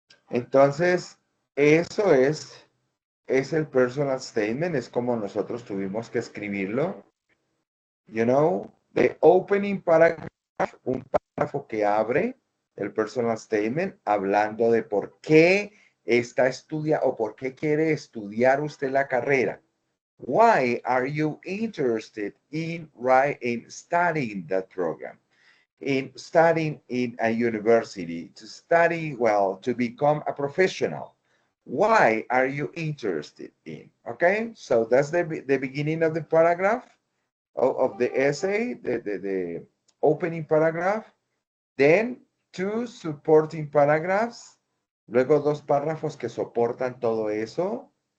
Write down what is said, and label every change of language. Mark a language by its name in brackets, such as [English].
[Spanish] Entonces, eso es el personal statement, es como nosotros tuvimos que escribirlo. [English] You know, the opening paragraph, [Spanish] un párrafo que abre el personal statement hablando de por qué está estudiando o por qué quiere estudiar usted la carrera. [English] Why are you interested in studying that program? In studying in a university, to study, well, to become a professional. Why are you interested in? Okay, so that's the beginning of the paragraph, of the essay, the opening paragraph. Then two supporting paragraphs. [Spanish] Luego dos párrafos que soportan todo eso.